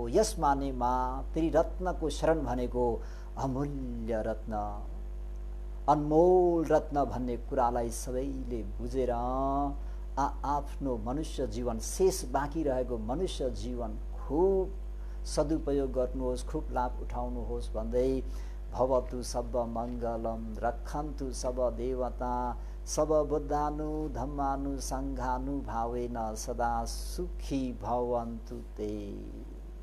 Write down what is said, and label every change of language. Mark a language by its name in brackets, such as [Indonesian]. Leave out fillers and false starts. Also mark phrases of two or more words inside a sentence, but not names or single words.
[Nepali] यस मानेमा त्रिरत्नको शरण भनेको अमूल्य रत्न, अनमोल रत्न भन्ने कुरालाई सबैले बुझेर आफ्नो मनुष्य जीवन, शेष बाँकी रहेको मनुष्य जीवन खूब सदुपयोग गर्नुहोस्, खूब लाभ उठाउनुहोस् भन्दै [Pali] भवतु सब मङ्गलम रक्षन्तु सब देवता सब बुद्धानु धम्मानु सङ्घानु भावेन सदा सुखी भवन्तु ते।